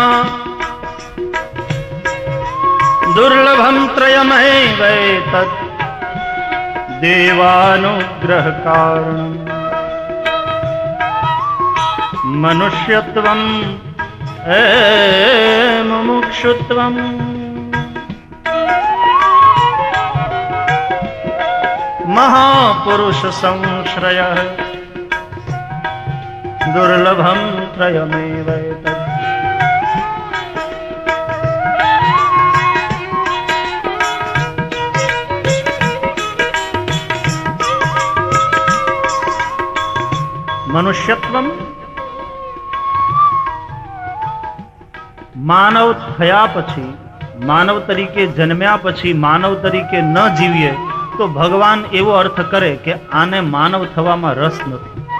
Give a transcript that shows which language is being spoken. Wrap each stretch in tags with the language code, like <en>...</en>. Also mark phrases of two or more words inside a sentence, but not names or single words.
<sa>दुर्लभम त्रयमेवैतत् देवानुग्रह कारणम् मनुष्यत्वम् मुमुक्षुत्वम् महापुरुष संश्रयः दुर्लभं त्रयमेवैतत्।</sa> <gu>મનુષ્યત્વમ માનવ થયા પછી, માનવ તરીકે જન્મ્યા પછી માનવ તરીકે ન જીવીએ તો ભગવાન એવો અર્થ કરે કે આને માનવ થવામાં રસ નથી.</gu>